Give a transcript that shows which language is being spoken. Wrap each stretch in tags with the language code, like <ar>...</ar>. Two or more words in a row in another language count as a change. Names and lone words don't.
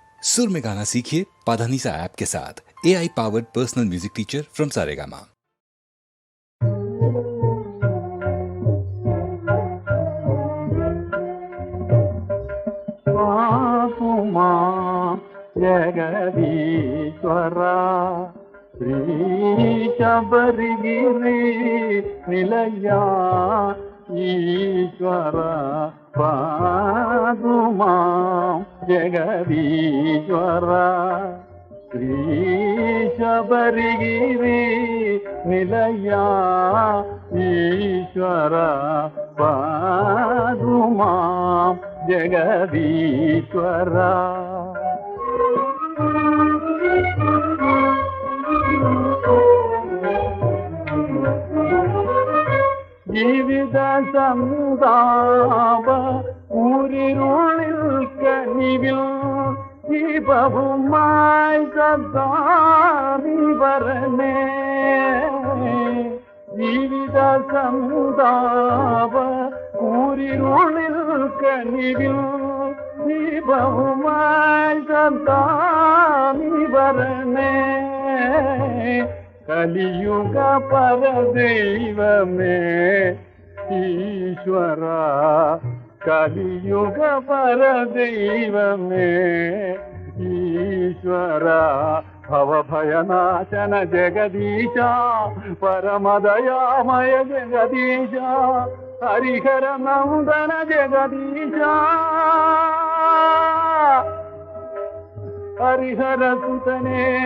<hi>सुर में गाना सीखिए पाधानीसा ऐप के साथ।</hi> <en>AI powered personal music teacher from Saregama.</en> <te>జగదీశ్వరా శ్రీ శబరిగిరి నిలయా ఈశ్వర పాదుమా జగదీశ్వరా శ్రీ శబరిగిరి నిలయా ఈశ్వర పాదుమా జగదీశ్వరా</te> <ml>ജീവിത സന്താപ ഊരിരുളിൽ കനിവിൽ ദീപവുമായി സദാനി വരണേ ജീവിത സന്താപ ഊരിരുളിൽ കനിവിൽ ദീപവുമായി സദാനി വരണേ</ml> <te>కలియుగ పరదైవమే ఈశ్వర కలియుగ పరదైవమే ఈశ్వర భవభయనాశన జగదీశ పరమదయామయ జగదీశ హరిహర నందన జగదీశ హరిహర సుతనే</te>